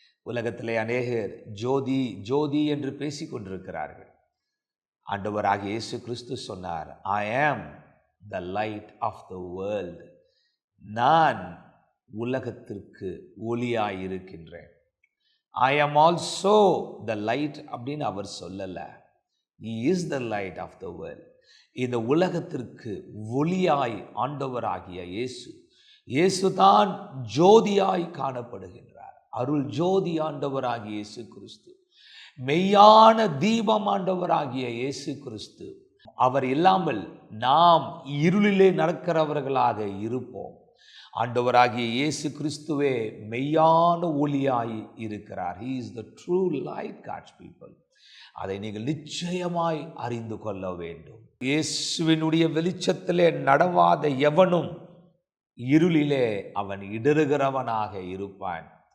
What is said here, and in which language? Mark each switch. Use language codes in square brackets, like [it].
[ta] உலகத்திலே அநேகர் ஜோதி ஜோதி என்று பேசிக் கொண்டிருக்கிறார்கள். ஆண்டவராகிய இயேசு கிறிஸ்து சொன்னார், [en] I am the light of the world. [ta] நான் உலகத்திற்கு ஒளியாயிருக்கின்றேன். [en] I am also the light [ta] அப்படின்னு அவர் சொல்லல. [en] He is the light of the world. [ta] இந்த உலகத்திற்கு ஒளியாய் ஆண்டவராகிய இயேசு தான் ஜோதியாய் காணப்படுகின்றார். அருள் ஜோதி ஆண்டவராகிய இயேசு கிறிஸ்து, மெய்யான தீபம் ஆண்டவராகிய இயேசு கிறிஸ்து. அவர் இல்லாமல் நாம் இருளிலே நடக்கிறவர்களாக இருப்போம். ஆண்டவராகிய இயேசு கிறிஸ்துவே மெய்யான ஒளியாய் இருக்கிறார். [en] He is the true light, God's people. [ta] அதை நீங்கள் நிச்சயமாய் அறிந்து கொள்ள வேண்டும். இயேசுவினுடைய வெளிச்சத்திலே நடவாத எவனும் இருளிலே அவன் இடறுகிறவனாக இருப்பான்.